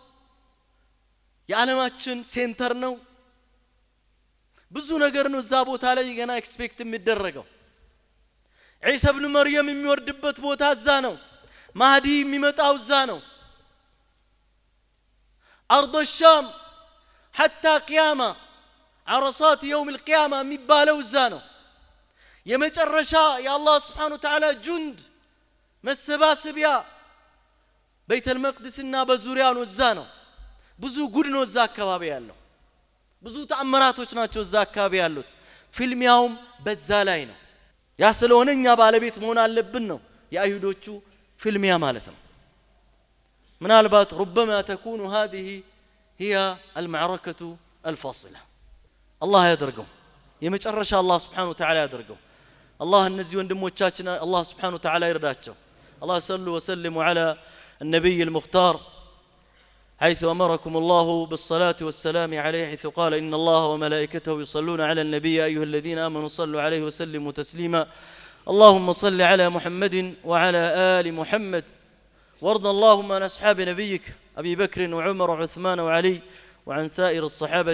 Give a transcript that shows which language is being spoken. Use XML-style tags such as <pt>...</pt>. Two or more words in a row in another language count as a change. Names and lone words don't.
<am>የዓለማችን ሴንተር ነው ብዙ ነገር ነው እዛ ቦታ ላይ ገና ኤክስፔክት የሚደረገው ዒሳ ኢብኑ መርየም የሚወርድበት ቦታ እዛ ነው ማህዲ የሚመጣው እዛ ነው</am> <ar>አርض الشام حتى قيامه عرصات يوم القيامه</ar> <am>የሚባለው እዛ ነው የመጨረሻ የአላህ</am> <ar>سبحانه وتعالى</ar> <am>ጁንድ መሰባሰቢያ ቤተ المقدسና በዙሪያው ነው እዛ ነው ብዙ ጉድ ነው እዛ አካባቢ ያለው ብዙ ተአምራቶች ናቸው እዛ አካባቢ ያሉት ፊልሚያውም በዛ ላይ ነው ያ ስለሆነኛ ባለቤት መሆን አለብን ነው የአይሁዶቹ ፊልሚያ ማለት ነው ምናልባት</am> <ar>ربما تكون هذه هي المعركة الفاصلة</ar> <am>الله ያደርገው የመጨረሻ አላህ</am> <ar>سبحانه وتعالى</ar> <am>ያደርገው الله እነዚህ ወንድሞቻችን አላህ</am> <ar>سبحانه وتعالى</ar> <am>ይርዳቸው الله</am> <ar>صلوا وسلموا على النبي المختار حيث أمركم الله بالصلاة والسلام عليه حيث قال إن الله وملائكته يصلون على النبي أيها الذين آمنوا صلوا عليه وسلموا تسليما اللهم صل على محمد وعلى آل محمد وارض اللهم عن أصحاب نبيك أبي بكر وعمر وعثمان وعلي وعن سائر الصحابة</ar>